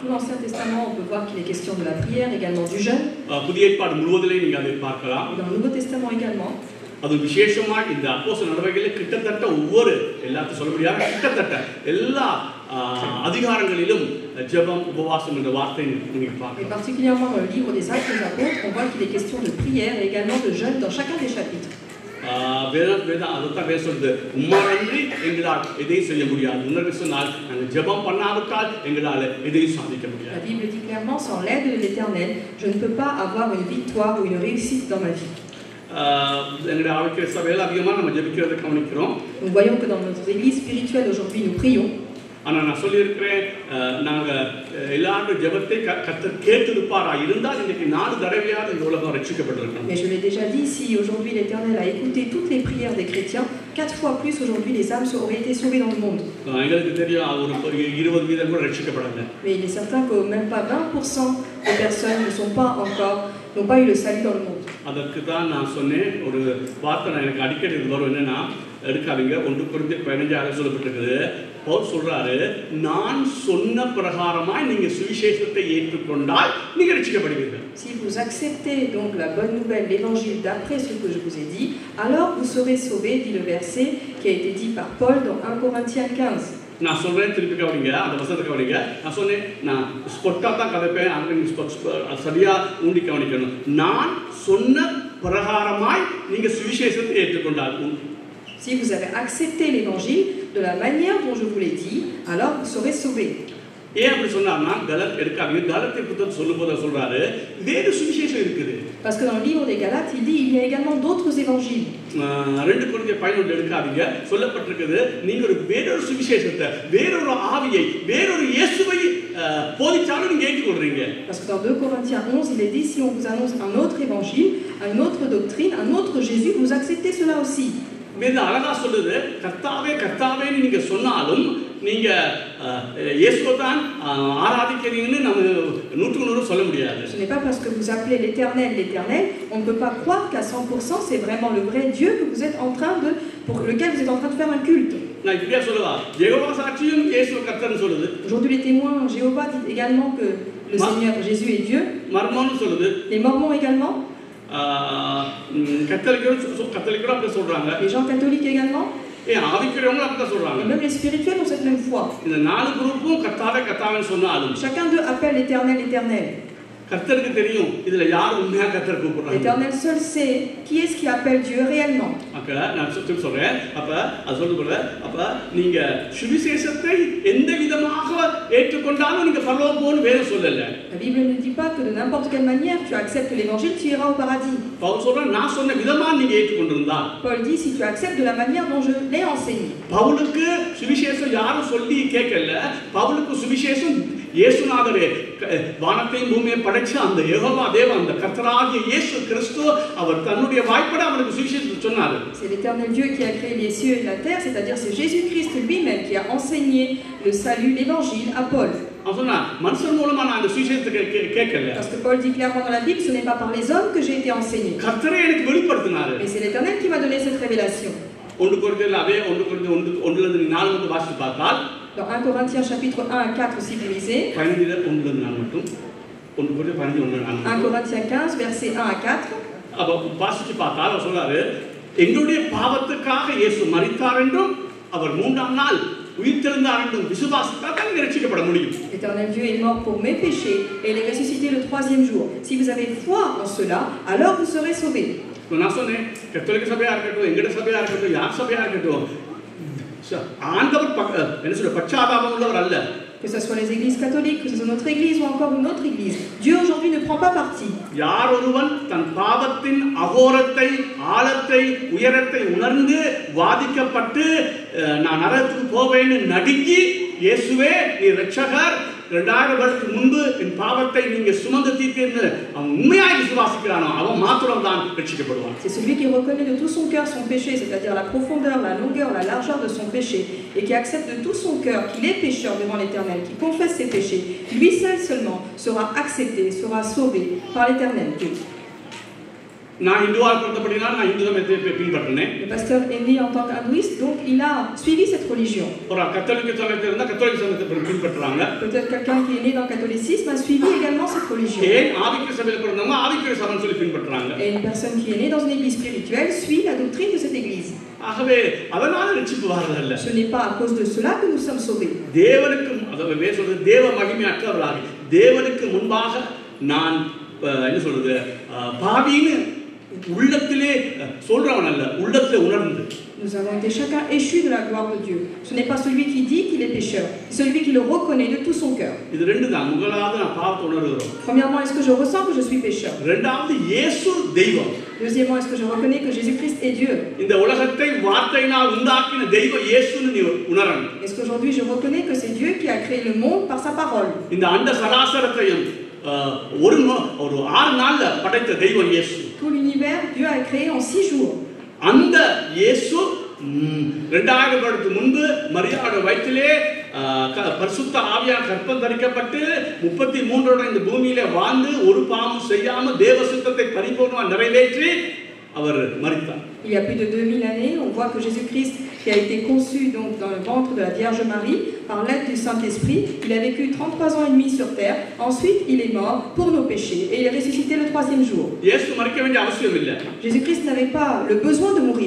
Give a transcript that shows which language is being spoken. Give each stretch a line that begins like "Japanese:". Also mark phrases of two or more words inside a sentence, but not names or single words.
Tamil: புதிய ஏற்பாடு முழுவதிலே நீங்க அதை பார்க்கலாம். அது விசேஷமாக இந்த அப்போஸ்தலர் நடவடிக்கைகளில் கிட்டத்தட்ட ஒவ்வொரு எல்லாத்தையும் சொல்ல முடியாத கிட்டத்தட்ட எல்லா அதிகாரங்களிலும் ஜெபம் உபவாசம் என்ற வார்த்தை நீங்க பார்க்கலாம்.
French: Particulièrement dans le livre des Actes des Apôtres, on voit qu'il est question de prière et également de jeûne dans chacun des chapitres.
Tamil: அதுதான் பேசுறது, உம்மாலன்றி எங்களால் எதையும் செய்ய முடியாது. உன்னது சொன்னால் நாங்கள் ஜெபம் பண்ணாவிட்டால் எங்களால் எதையும் சாதிக்க முடியாது.
French: La Bible dit clairement, sans l'aide de l'Éternel, je ne peux pas avoir une victoire ou une réussite dans ma vie.
Tamil: எங்களுடைய ஆவிக்குரிய சபையில் அதிகமாக நம்ம ஜெபிக்கிறதை கவனிக்கிறோம்.
French: Nous voyons que dans notre église spirituelle aujourd'hui nous prions.
Tamil: ஆனால் நான் சொல்லியிருக்கிறேன், நாங்கள் எல்லாரும் ஜெபத்தை கர்த்தர் கேட்டிருப்பாரா இருந்தால் இன்றைக்கு 4 தடவையாவது இந்த உலகம் ரட்சிக்கப்பட்டிருக்கோம்.
French: Mais je l'ai déjà dit, si aujourd'hui l'Éternel a écouté toutes les prières des chrétiens, 4 fois plus aujourd'hui les âmes auraient été sauvées dans le monde.
Tamil: எங்களுக்கு தெரியும் ஒரு 20% கூட ரட்சிக்கப்படல.
French: Mais il est certain que même pas 20% des personnes n'ont pas eu le salut dans le monde.
Tamil: அதற்கு தான் நான் சொன்னேன், ஒரு வார்த்தை எனக்கு அடிக்கடி வரும், என்னன்னா எடுக்காதீங்க. 1 கொரிந்தியர் 15 சொல்லப்பட்டிருக்குது. பவுல் சொல்றாரு, நான் சொன்ன பிரகாரமாய் நீங்க சுவிசேஷத்தை ஏற்றுக்கொண்டால் நீங்க ரட்சிக்கப்படுவீர்கள்.
French: Si vous acceptez donc la bonne nouvelle, l'évangile d'après ce que je vous ai dit, alors vous serez sauvés, dit le verset qui a été dit par Paul dans 1 Corinthiens 15.
Tamil: நான் சொல்றேன், திருப்பி கவனிங்க, அந்த வசனத்தை கவனிங்க. நான் சொன்னேன், நான் ஸ்பொட்டா தான் கதைப்பேன், அங்க சரியா ஊண்டி கவனிக்கணும். நான் சொன்ன பிரகாரமாய் நீங்க சுவிசேஷத்தை ஏற்றுக்கொண்டால்,
French: si vous avez accepté l'évangile de la manière dont je vous l'ai dit, alors vous serez sauvés.
Tamil: ஏன் அப்படி சொன்னார்னா, எடுக்காதீங்க, கலத்தை புத்தகம் சொல்லும்போது சொல்றாரு வேறு சுவிசேஷம் இருக்குது.
French: Parce que dans le livre des Galates, il dit il y a également d'autres évangiles.
Tamil: 2 கொரிந்தியர் 11 எடுக்காதீங்க, சொல்லப்பட்டிருக்குது நீங்க ஒரு வேறொரு சுவிசேஷத்தை, வேறொரு ஆவியை, வேறொரு இயேசுவை போதிச்சாலும் நீங்க ஏற்றுக்கொள்றீங்க.
French: Parce que dans 2 Corinthiens 11, il est dit si on vous annonce un autre évangile, une autre doctrine, un autre Jésus, vous acceptez cela aussi.
Tamil: வேத அழகா சொல்லுது, கர்த்தாவே கர்த்தாவே நீங்க சொன்னாலும் நீங்க இயேசுவை தான் ஆராதிக்கிறீங்கன்னு நம்ம 100% சொல்ல முடியாது.
French: Ce n'est pas parce que vous appelez l'Éternel l'Éternel, on ne peut pas croire qu'à 100% c'est vraiment le vrai Dieu que vous êtes en train de pour lequel vous êtes en train de faire un culte.
Tamil: நான் இப்படியே சொல்லவா, யெகோவா சாட்சியும் இயேசு கர்த்தர்னு சொல்லுது.
French: Aujourd'hui les témoins Jéhovah disent également que le Seigneur Jésus est Dieu.
Tamil: மர்மோன்னு சொல்லுது.
French: Les mormons également.
Tamil: கத்தோலிக்கரும் அப்படி சொல்றாங்க.
French: Les gens catholiques également.
Tamil: ஆவிக்குரியவங்க அப்படி சொல்றாங்க.
French: Et même les spirituels ont cette même foi.
Tamil: இந்த 4 குரூப்பும் கர்த்தாவே கர்த்தாவேன்னு சொன்னாலும்
French: chacun d'eux appelle l'Éternel l'Éternel.
Tamil: கர்த்தருக்கு தெரியும் இதுல யார் உண்மையா கர்த்தர் கூப்பிடுறாங்க.
French: L'Éternel seul sait qui est-ce qui appelle Dieu réellement.
Tamil: நான் சொல்றேன், அப்ப அது சொல்லும்போது அப்ப நீங்க சுவிசேஷத்தை எந்த விதமாக ஏற்றுக்கொண்டாலும் நீங்க பரலோகம் போன்னு வேதம் சொல்லல.
French: La Bible ne dit pas que de n'importe quelle manière tu acceptes l'évangile, tu iras au paradis.
Tamil: பவுல் சொல்றான், நான் சொன்ன விதமா நீங்க ஏற்றுக்கொண்டிருந்தா.
French: Paul dit si tu acceptes de la manière dont je l'ai enseigné.
Tamil: பவுலுக்கு சுவிசேஷம் யாரும் சொல்லி கேட்கல. பவுலுக்கு சுவிசேஷம் இயேசுநாதரே வானத்தையும் பூமியையும் படைச்ச அந்த யெகோவா தேவன், அந்த கர்த்தராகிய இயேசு கிறிஸ்து அவர் தன்னுடைய வாய்ப்பட அவருக்கு சுவிசேஷத்தை சொன்னார்.
French: C'est l'Éternel Dieu qui a créé les cieux et la terre, c'est-à-dire c'est Jésus-Christ lui-même qui a enseigné le salut, l'évangile à Paul.
Tamil: அவன் சொன்னா, மனுஷன் மூலமா நான் அந்த சுவிசேஷத்தை கேட்கல.
French: Parce que Paul dit clairement dans la Bible, ce n'est pas par les hommes que j'ai été enseigné.
Tamil: கர்த்தரே எனக்கு வெளிப்படுத்தினார்.
French: Mais c'est l'Éternel qui m'a donné cette révélation.
Tamil: 1 கொரிந்தியர் அதே 1 கொரிந்தியர் 1 4 வந்து வாசித்து பார்த்தால்
French: Dans 1 Corinthiens chapitre 1 à 4 aussi vous lisez.
Tamil: 15 1 4 மட்டும் 1
French: Corinthiens 15, versets 1 à 4.
Tamil: அப்போ வாசிச்சு பார்த்தா அவர் சொல்றாரு, எங்களுடைய பாவத்துக்காக இயேசு மரித்தார் என்றும் அவர் 3ஆம் நாள் உயிர்த்தெழுந்தார் என்றும் விசுவாசித்தால் தான் ரட்சிக்கப்பட முடியும்.
French: L'Éternel Dieu est mort pour mes péchés et il est ressuscité le 3e jour. Si vous avez foi en cela, alors vous serez sauvés.
Tamil: நான் சொன்னேன், கத்தோலிக்க சபையா இருக்கட்டும், எங்கட சபையா இருக்கட்டும், யார் சபையா இருக்கட்டும், ஆண்டவர் என்ன சொல்ற பச்சாதாபம் உள்ளவர் அல்ல.
French: Que ce soit les églises catholiques, que ce soit notre église ou encore une autre église, Dieu aujourd'hui ne prend pas parti.
Tamil: யார் ஒருவன் தன் பாவத்தின் அகோரத்தை, ஆழத்தை, உயரத்தை உணர்ந்து வாதிக்கப்பட்டு நான் நரகத்துக்கு போவேன்னு நடுங்கி, இயேசுவே நீ ரட்சகர், 2000 வருடத்துக்கு முன்பு என் பாவத்தை நீங்க சுமந்து தீர்த்தீர்னு அவன் உண்மையாய் விசுவாசிக்கிறானோ அவன் மாத்திரம் தான் ரட்சிக்கப்படுவான்.
French: C'est celui qui reconnaît de tout son cœur son péché, c'est-à-dire la profondeur, la longueur, la largeur de son péché, et qui accepte de tout son cœur qu'il est pécheur devant l'Éternel, qui confesse ses péchés, lui seul seulement sera accepté, sera sauvé par l'Éternel.
Tamil: நான் இந்துவா இருந்தபடினா நான் இந்து மதத்தை பின்பற்றினேன்.
French: Le pasteur est né en tant qu'hindouiste, donc il a suivi cette religion.
Tamil: ஒரு கத்தோலிக்க சமயத்துல இருந்தா கத்தோலிக்க சமயத்தை பின்பற்றுறாங்க.
French: Peut-être quelqu'un qui est né dans le catholicisme a suivi également cette religion.
Tamil: ஏன் ஆவிக்குரிய சபையில பிறந்தவங்க ஆவிக்குரிய சபைன்னு சொல்லி பின்பற்றுறாங்க.
French: Et une personne qui est née dans une église spirituelle suit la doctrine de cette église.
Tamil: ஆகவே அதனால ரட்சிப்பு வரதல்ல.
French: Ce n'est pas à cause de cela que nous sommes sauvés.
Tamil: தேவனுக்கு அதாவது சொல்றது தேவ மகிமையற்றவர்களாக தேவனுக்கு முன்பாக நான் என்ன சொல்றது பாவின்னு உள்ளத்திலே சொல்றவன் அல்ல, உள்ளத்திலே உணர்ந்து.
French: Nous avons été chacun échus de la gloire de Dieu. Ce n'est pas celui qui dit qu'il est pécheur, c'est celui qui le reconnaît de tout son cœur.
Tamil: இது ரெண்டு தான். முதலாவது நான் பாவத்தை உணர்கிறோம்.
French: Premièrement, est-ce que je ressens que je suis pécheur?
Tamil: இரண்டாவது இயேசு தெய்வம்.
French: Deuxièmement, est-ce que je reconnais que Jésus-Christ est Dieu?
Tamil: இந்த உலகத்தை வார்த்தையினால் உண்டாக்கின தெய்வம் இயேசுன்னு நீ உணரணும்.
French: Est-ce qu'aujourd'hui je reconnais que c'est Dieu qui a créé le monde par sa parole?
Tamil: இந்த அண்ட சராசரத்தையும் ஒரு 6 நாள்ல படைத்த தெய்வம் இயேசு.
French: Tout l'univers, Dieu a créé en 6 jours.
Tamil: அந்த இயேசு 2000 வருடத்துக்கு முன்பு மரியாதை வயிற்றிலே பரிசுத்த ஆவியால் கற்பம் தரிக்கப்பட்டு 33 வருடம் இந்த பூமியிலே வாழ்ந்து ஒரு பாவமும் செய்யாம தேவ சித்தத்தை பரிபூர்ணமாக நிறைவேற்றி அவர் மரித்தார்.
French: Il y a plus de 2000 années, on voit que Jésus-Christ, qui a été conçu donc dans le ventre de la Vierge Marie par l'aide du Saint-Esprit, il a vécu 33 ans et demi sur terre. Ensuite, il est mort pour nos péchés et il est ressuscité le 3e jour. Jésus-Christ n'avait pas le besoin de mourir.